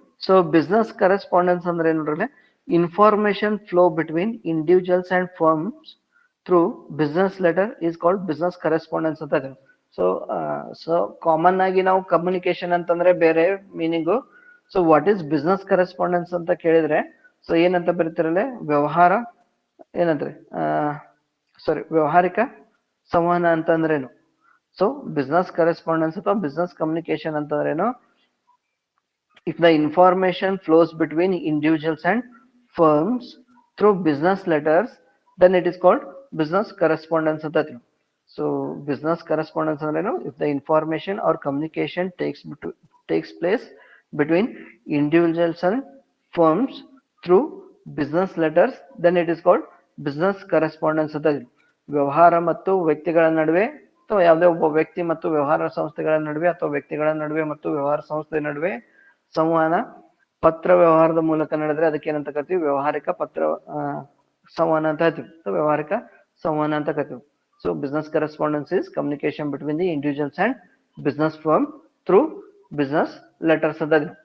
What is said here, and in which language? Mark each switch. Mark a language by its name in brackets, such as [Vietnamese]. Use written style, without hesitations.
[English] so business correspondence [Kannada] ಅಂದ್ರೆ ಏನ್ ನೋಡ್ರಿ, [English] information flow between individuals and firms through business letter is called business correspondence [Kannada] ಅಂತ ಇದೆ. So so common ಆಗಿ ನಾವು ಕಮ್ಯುನಿಕೇಶನ್ ಅಂತಂದ್ರೆ ಬೇರೆ meaning. So what is business correspondence ಅಂತ ಕೇಳಿದ್ರೆ, ಸೊ ಏನಂತ ಬರೀತಿರಲ್ಲ, ವ್ಯವಹಾರ ಏನಂದ್ರೆ ಸಾರಿ ವ್ಯವಹಾರಿಕ ಸಂವಹನ ಅಂತಂದ್ರೇನು. [English] so business correspondence ಅಥವಾ business communication [Kannada] ಅಂತಂದ್ರೇನು, [English] if the information flows between individuals and firms through business letters, then it is called business correspondence ಅಂತ. So business correspondence [Kannada] ಅಂದ್ರೇನು, [English] if the information or communication takes place between individuals and firms through business letters, then it is called business correspondence ಅಂತ. [Kannada] ವ್ಯವಹಾರ ಮತ್ತು ವ್ಯಕ್ತಿಗಳ ನಡುವೆ, ಅಥವಾ ಯಾವುದೇ ಒಬ್ಬ ವ್ಯಕ್ತಿ ಮತ್ತು ವ್ಯವಹಾರ ಸಂಸ್ಥೆಗಳ ನಡುವೆ, ಅಥವಾ ವ್ಯಕ್ತಿಗಳ ನಡುವೆ ಮತ್ತು ವ್ಯವಹಾರ ಸಂಸ್ಥೆ ನಡುವೆ ಸಂವಹನ ಪತ್ರ ವ್ಯವಹಾರದ ಮೂಲಕ ನಡೆದ್ರೆ ಅದಕ್ಕೆ ಏನಂತ ಕರಿತೀವಿ, ವ್ಯವಹಾರಿಕ ಪತ್ರ ಸಂವಹನ ಅಂತ ಹೇಳ್ತೀವಿ. ವ್ಯವಹಾರಿಕ ಸಂವಹನ ಅಂತ ಕರಿತೀವಿ. [English] So business correspondence is communication between the individuals and business firm through business letters ಅಂತ.